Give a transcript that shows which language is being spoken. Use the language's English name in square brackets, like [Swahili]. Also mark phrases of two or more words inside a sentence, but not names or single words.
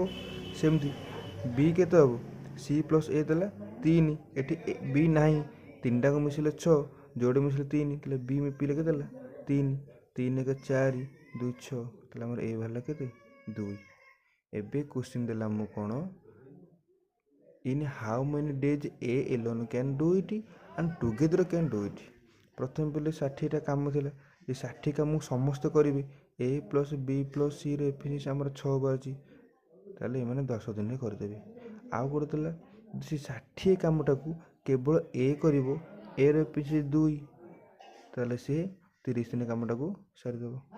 [Odia] ସେମିତି ବି କେତେ ହେବ [English] C plus A [Odia] ଦେଲା 3, ଏଠି ବି ନାହିଁ, ତିନିଟାକୁ ମିଶିଲେ 6, ଯୋଡ଼େ ମିଶିଲେ 3, ତାହେଲେ ବି ପିଲେ କେତେ ହେଲା 3, 3 1 4 2 6, ତାହେଲେ ଆମର ଏ ବାହାରିଲା କେତେ 2। ଏବେ କ୍ୱେଶ୍ଚିନ୍ ଦେଲା ମୁଁ କ'ଣ [English] in how many days A alone can do it and together can do it। [Odia] ପ୍ରଥମେ ପିଲେ 60ଟା କାମ ଥିଲା, ଏ 60 କାମକୁ ସମସ୍ତେ କରିବେ। [English] A plus B [Odia] ପ୍ଲସ୍ ସିର ଏଫିସିଏନ୍ସି ଆମର 6 ବାହାରୁଛି, ତାହେଲେ ଏମାନେ 10 ଦିନରେ କରିଦେବେ। ଆଉ ଗୋଟେ ଥିଲା ସେ 60 କାମଟାକୁ କେବଳ ଏ କରିବ, ଏର ଏଫିସିଏନ୍ସି 2, ତାହେଲେ ସେ 30 ଦିନ କାମଟାକୁ ସାରିଦେବ।